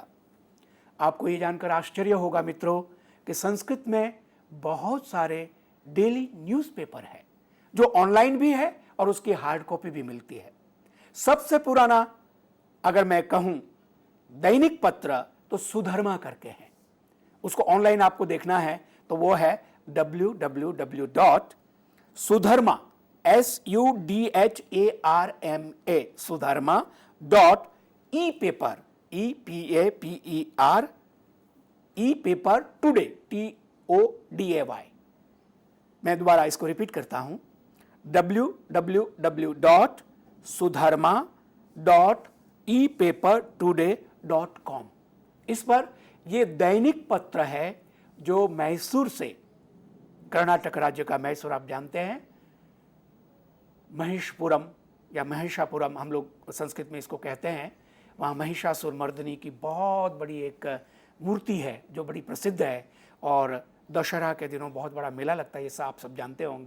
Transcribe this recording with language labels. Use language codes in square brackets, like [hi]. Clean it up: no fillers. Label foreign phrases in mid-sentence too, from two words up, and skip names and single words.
[hi] आपको ये जानकर आश्चर्य होगा मित्रों कि संस्कृत में बहुत सारे [en] daily newspaper [hi] है जो ऑनलाइन भी है और उसकी [en] hard copy [hi] भी मिलती है। सबसे पुराना अगर मैं कहूं दैनिक पत्र तो सुधर्मा करके है, उसको ऑनलाइन आपको देखना है तो वो है www.sudharma SUDHARMA sudharma.epaper EPAPER epaper today TODAY। मैं दोबारा इसको रिपीट करता हूं www.sudharma.epapertoday.com। इस पर यह दैनिक पत्र है जो मैसूर से, कर्नाटक राज्य का मैसूर आप जानते हैं, महिषपुरम या महिषापुरम हम लोग संस्कृत में इसको कहते हैं, वहाँ महिषासुर मर्दिनी की बहुत बड़ी एक मूर्ति है जो बड़ी प्रसिद्ध है और दशहरा के दिनों बहुत बड़ा मेला लगता है, ये आप सब जानते होंगे।